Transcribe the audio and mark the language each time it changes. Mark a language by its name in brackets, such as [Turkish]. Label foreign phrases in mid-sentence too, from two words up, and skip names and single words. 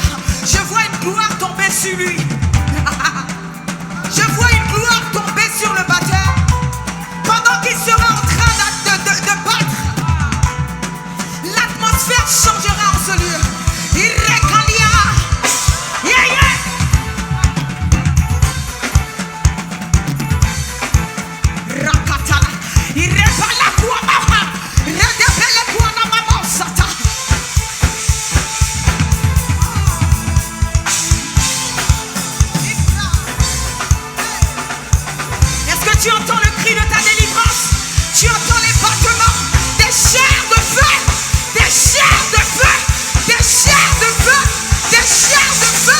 [French] Je vois une gloire tomber sur lui. Je vois une gloire tomber sur le batteur. Pendant qu'il sera en train de battre, l'atmosphère changera en ce lieu. Irekalia. [English] Yeah, yeah. Rakata. Irepala kuamama. Redepele kuanamama sata. [French] Est-ce que tu entends le cri de ta délivrance? Tu entends les battements des chairs de feu, des chairs de feu, des chairs de feu, des chairs de feu.